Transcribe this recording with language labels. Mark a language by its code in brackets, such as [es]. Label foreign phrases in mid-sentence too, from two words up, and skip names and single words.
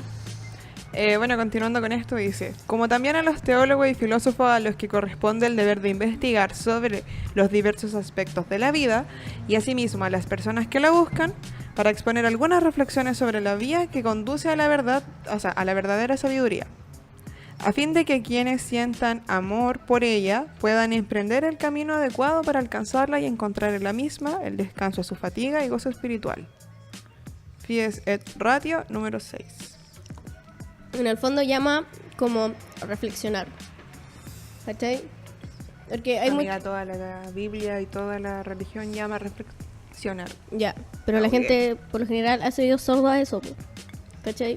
[es] Bueno, continuando con esto, dice: como también a los teólogos y filósofos a los que corresponde el deber de investigar sobre los diversos aspectos de la vida, y asimismo a las personas que la buscan, para exponer algunas reflexiones sobre la vía que conduce a la verdad, o sea, a la verdadera sabiduría. a fin de que quienes sientan amor por ella puedan emprender el camino adecuado para alcanzarla y encontrar en la misma el descanso a su fatiga y gozo espiritual. Fides et Ratio número 6. En el fondo llama como a reflexionar. ¿Cachai? Porque hay Amiga, toda la Biblia y toda la religión llama a reflexionar. Ya, pero la gente por lo general ha sido sordo a eso, po. ¿Cachai?